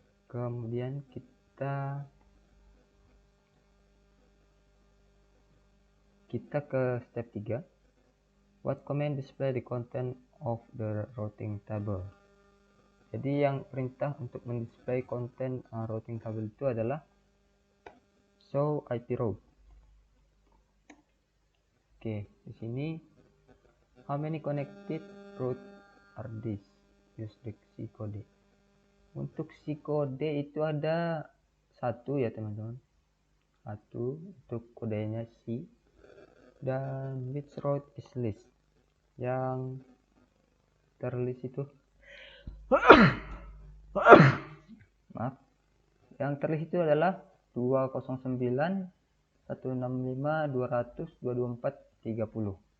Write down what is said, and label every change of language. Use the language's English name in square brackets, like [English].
[Indonesian] Kemudian kita ke step 3. [English] What command display the content of the routing table? [Indonesian] Jadi yang perintah untuk mendisplay konten routing table itu adalah show IP route. Oke, di sini [English] how many connected route are this? Use the C code. [Indonesian] Untuk C code itu ada 1 ya teman-teman. 1 untuk kodenya C. Dan [English] which route is list? [Indonesian] Yang terlist itu maaf, yang terlist itu adalah 209 165 200 224 30.